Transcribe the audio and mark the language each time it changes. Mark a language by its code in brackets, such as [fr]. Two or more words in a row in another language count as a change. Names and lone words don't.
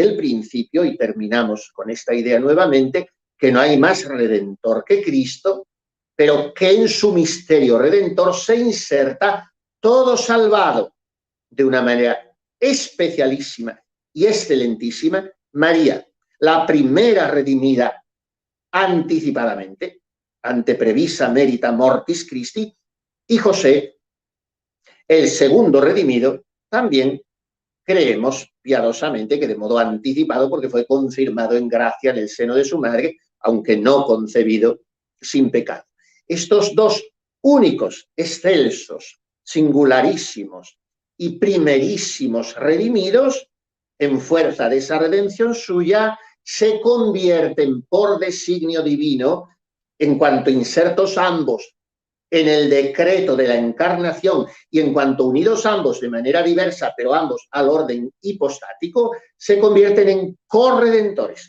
[es] el principio, y terminamos con esta idea nuevamente, que no hay más redentor que Cristo, pero que en su misterio redentor se inserta todo salvado de una manera especialísima y excelentísima, María, la primera redimida anticipadamente, [la] ante previsa merita mortis Christi, [es] y José, el segundo redimido, también creemos piadosamente que de modo anticipado, porque fue confirmado en gracia en el seno de su madre, aunque no concebido sin pecado. Estos dos únicos, excelsos, singularísimos y primerísimos redimidos, en fuerza de esa redención suya, se convierten por designio divino, en cuanto insertos ambos en el decreto de la encarnación y en cuanto unidos ambos de manera diversa, pero ambos al orden hipostático, se convierten en corredentores.